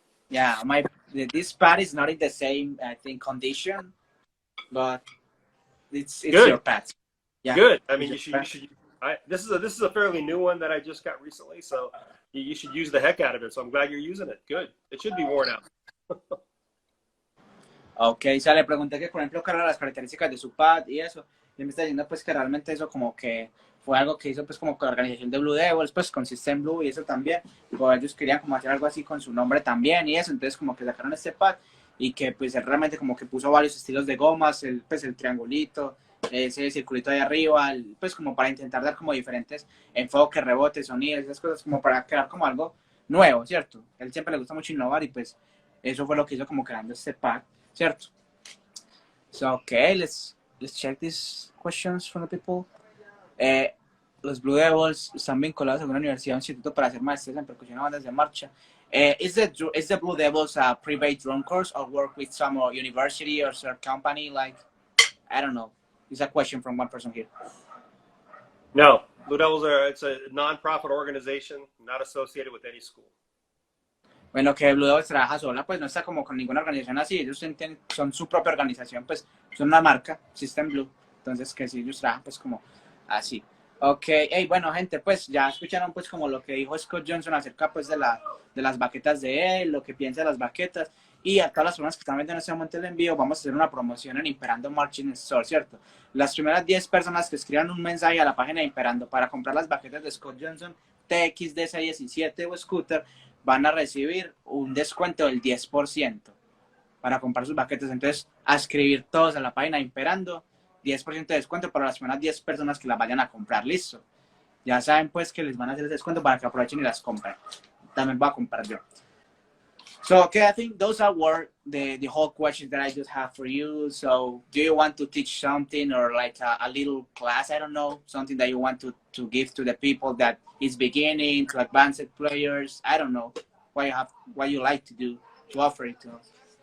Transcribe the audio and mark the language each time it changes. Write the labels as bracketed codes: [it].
[en] Yeah, this pad is not in the same, I think, condition, but it's Good. your pad. Yeah. Good. I mean, you should. This is a fairly new one that I just got recently, so you should use the heck out of it. So I'm glad you're using it. Good. It should be worn out. [es] Ok, o sea, le pregunté que, por ejemplo, cuáles eran las características de su pad y eso, y me está diciendo pues que realmente eso como que fue algo que hizo pues como con la organización de Blue Devils, pues con System Blue y eso también, pues ellos querían como hacer algo así con su nombre también y eso, entonces como que sacaron este pad y que pues él realmente como que puso varios estilos de gomas, pues el triangulito, ese circulito de arriba, pues como para intentar dar como diferentes enfoques, rebotes, sonidos, esas cosas como para crear como algo nuevo, ¿cierto? A él siempre le gusta mucho innovar y pues eso fue lo que hizo como creando este pad. Cierto. [en] So, okay, let's check these questions from the people. [es] Los Blue Devils están vinculados a una universidad o instituto para hacer maestrías en percusión o bandas de marcha. [en] Is the Blue Devils a private drum course or work with some university or some company? Like, I don't know. It's a question from one person here. No, Blue Devils it's a non-profit organization, not associated with any school. [es] Bueno, que Blue Devils trabaja sola, pues no está como con ninguna organización así, ellos son su propia organización, pues son una marca, System Blue, entonces que si ellos trabajan pues como así. Ok, hey, bueno gente, pues ya escucharon pues como lo que dijo Scott Johnson acerca pues de las baquetas de él, lo que piensa de las baquetas, y a todas las personas que están viendo en este momento el envío, vamos a hacer una promoción en Imperando Marching Store, ¿cierto? Las primeras 10 personas que escriban un mensaje a la página de Imperando para comprar las baquetas de Scott Johnson, TXDC17 o Scooter, van a recibir un descuento del 10% para comprar sus baquetas. Entonces, a escribir todos a la página Imperando, 10% de descuento para las primeras 10 personas que las vayan a comprar. Listo. Ya saben, pues, que les van a hacer el descuento para que aprovechen y las compren. También voy a comprar yo. [en] So, okay, I think those were the whole questions that I just have for you. So, do you want to teach something or like a little class? I don't know, something that you want to give to the people that is beginning, to advanced players? I don't know what you like to do to offer it to us.